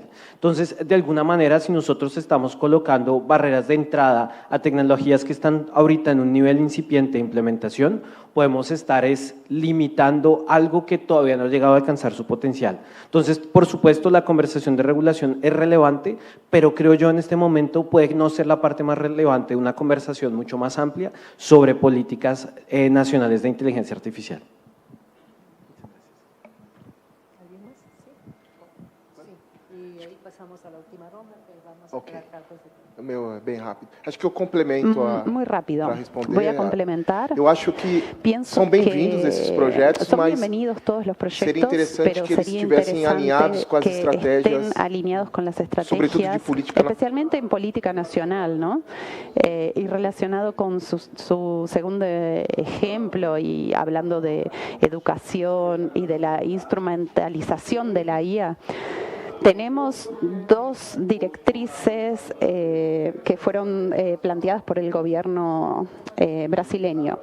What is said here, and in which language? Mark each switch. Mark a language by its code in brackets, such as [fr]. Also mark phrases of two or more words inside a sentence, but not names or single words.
[es] Entonces, de alguna manera, si nosotros estamos colocando barreras de entrada a tecnologías que están ahorita en un nivel incipiente de implementación, podemos estar limitando algo que todavía no ha llegado a alcanzar su potencial. Entonces, por supuesto, la conversación de regulación es relevante, pero creo yo en este momento puede no ser la parte más relevante de una conversación mucho más amplia sobre políticas nacionales de inteligencia artificial. [pt] Bem rápido. Acho que eu complemento [es] muy rápido. Para responder. Voy a complementar. [pt] Eu acho que são bem-vindos esses projetos, [es] son [pt] mas [es] bienvenidos todos los proyectos, [pt] seria interessante [es] pero [pt] que eles [es] sería [pt] estivessem alinhados com as [es] que [pt] estratégias, [es] estén alineados con las [pt] sobretudo de [es] estrategias, política, especialmente en política nacional, ¿no? Y relacionado con su segundo ejemplo, y hablando de educación y de la instrumentalización de la IA. Tenemos dos directrices que fueron planteadas por el gobierno brasileño.